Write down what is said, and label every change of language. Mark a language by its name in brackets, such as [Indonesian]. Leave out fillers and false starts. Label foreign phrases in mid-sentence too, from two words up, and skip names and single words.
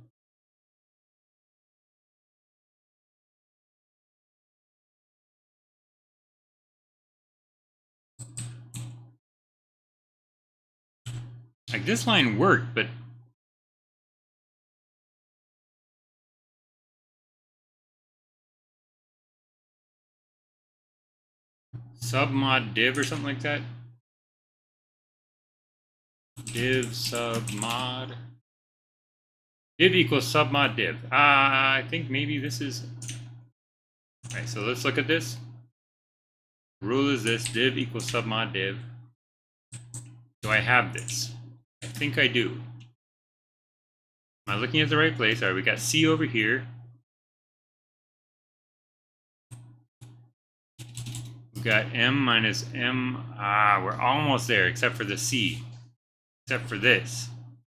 [English] Like this line worked, but submod div or something like that. Div submod. Div equals submod div. I think maybe this is. All right, so let's look at this. Rule is this: div equals submod div. Do I have this? I think I do. Am I looking at the right place? All right, we got C over here. We've got M minus M. We're almost there, except for the C.